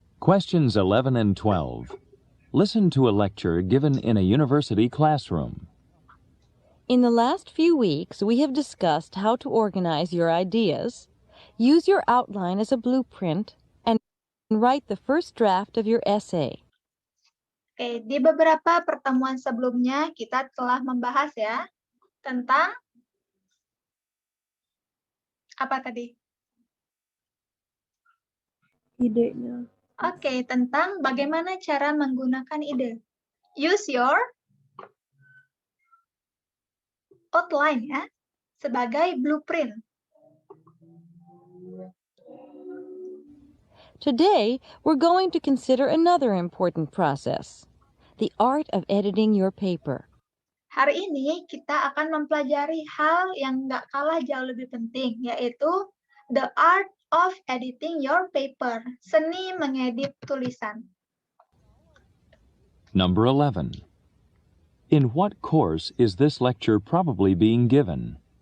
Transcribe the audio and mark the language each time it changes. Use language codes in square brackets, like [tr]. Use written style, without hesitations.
[en] Questions 11 and 12. Listen to a lecture given in a university classroom. In the last few weeks, we have discussed how to organize your ideas, use your outline as a blueprint, and write the first draft of your essay. [id] Oke, di beberapa pertemuan sebelumnya kita telah membahas ya tentang apa tadi? Idenya. Oke, tentang bagaimana cara menggunakan ide. [en] Use your outline [id] ya, sebagai [en] blueprint. Today, we're going to consider another important process, the art of editing your paper. [id] Hari ini kita akan mempelajari hal yang nggak kalah jauh lebih penting, yaitu [en] the art of editing your paper, [id] seni mengedit tulisan. [en] Number 11. In what course is this lecture probably being given?